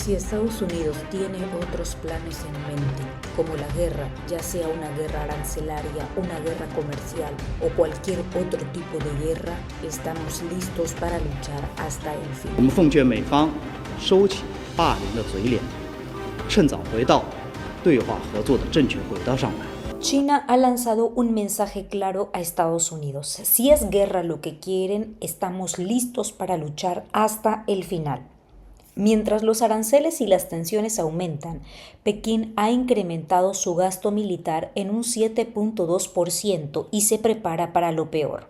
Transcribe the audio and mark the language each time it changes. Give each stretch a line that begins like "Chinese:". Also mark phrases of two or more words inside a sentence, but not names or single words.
Spanish: Si Estados Unidos tiene otros planes en mente, como la guerra, ya sea una guerra arancelaria, una guerra comercial o cualquier otro tipo de guerra, estamos listos para luchar hasta el fin.
Chinese: 我们奉劝美方收起霸凌的嘴脸，趁早回到对话合作的正确轨道上来。
Spanish: China ha lanzado un mensaje claro a Estados Unidos. Si es guerra lo que quieren, estamos listos para luchar hasta el final. Mientras los aranceles y las tensiones aumentan, Pekín ha incrementado su gasto militar en un 7.2% y se prepara para lo peor.